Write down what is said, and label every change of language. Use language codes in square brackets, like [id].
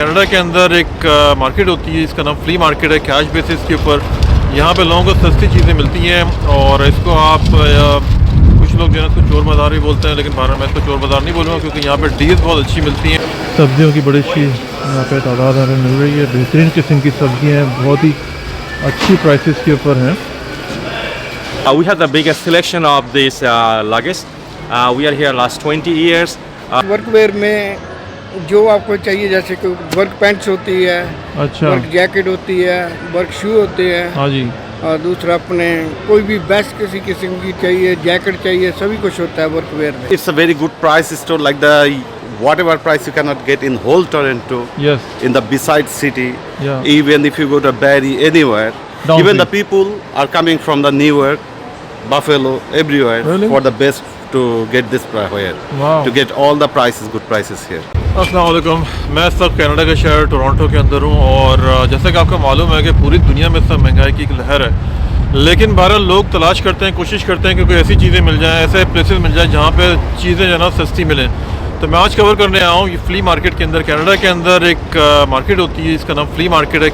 [hi] Canada के अंदर एक मार्केट होती है, इसका नाम फ्ली मार्केट है। कैश बेसिस के ऊपर यहाँ पे लोगों को सस्ती चीज़ें मिलती हैं और इसको आप कुछ लोग जो है इसको चोर बाज़ार भी बोलते हैं, लेकिन भारत में इसको चोर बाज़ार नहीं बोलूँगा क्योंकि यहाँ पे डील्स बहुत अच्छी मिलती हैं। सब्जियों की बड़ी अच्छी यहाँ पे तादाद हमें मिल रही है। बेहतरीन किस्म की सब्जियाँ हैं, बहुत ही अच्छी प्राइसेस के ऊपर हैं। [en] We have the biggest selection of this luggage. We are here last 20 years. [hi] वर्कवेयर में जो आपको चाहिए, जैसे कि वर्क पैंट्स होती है, अच्छा, वर्क जैकेट होती है, वर्क शू होते हैं, हाँ जी। और दूसरा अपने कोई भी बेस्ट किसी किस्म की चाहिए, जैकेट चाहिए, सभी कुछ होता है वर्कवेयर में। [en] It's a very good price store, like the whatever price you cannot get in whole Toronto, Yes. in the beside city, Yeah. even if you go to Barrie, anywhere. Down Even the- the people are coming from the Newark, Buffalo, everywhere Really? for the best to get this here. Wow. To get all the prices, good prices here. [hi] अस्सलाम वालेकुम। मैं इस वक्त Canada के शहर Toronto के अंदर हूँ और जैसा कि आपको मालूम है कि पूरी दुनिया में सब महंगाई की एक लहर है, लेकिन बहरहाल लोग तलाश करते हैं, कोशिश करते हैं कि कोई ऐसी चीज़ें मिल जाएं, ऐसे प्लेसेस मिल जाएं जहाँ पे चीज़ें जो है ना सस्ती मिलें। तो मैं आज कवर करने आया हूँ ये फ्ली मार्केट के अंदर। कनाडा के अंदर एक मार्केट होती है, इसका नाम फ्ली मार्केट है।